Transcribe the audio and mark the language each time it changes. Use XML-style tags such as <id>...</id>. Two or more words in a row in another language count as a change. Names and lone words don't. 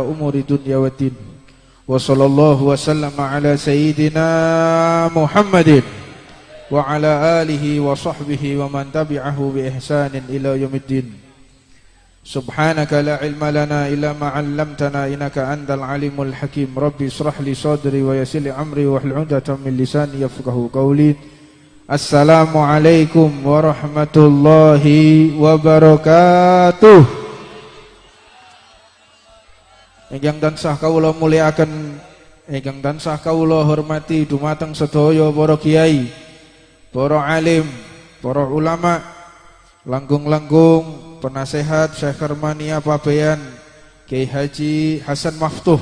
<ar>أمور الدنيا والدين وصلى الله وسلم على سيدنا محمد وعلى آله وصحبه ومن تبعه بإحسان إلى يوم الدين سبحانك لا علم لنا إلا ما علمتنا إنك أنت العليم الحكيم ربي اشرح لي صدري ويسر لي أمري واحلل عقدة من لساني يفقهوا قولي السلام عليكم ورحمة الله وبركاته.</ar> <jv>Ingkang tansah kawula mulyakaken, ingkang tansah kawula hormati dumateng sedaya para kiai, para alim, para ulama, langgung-langgung, penasehat Syekh Hermania Pabean, Kiai Haji Hasan Maftuh</jv>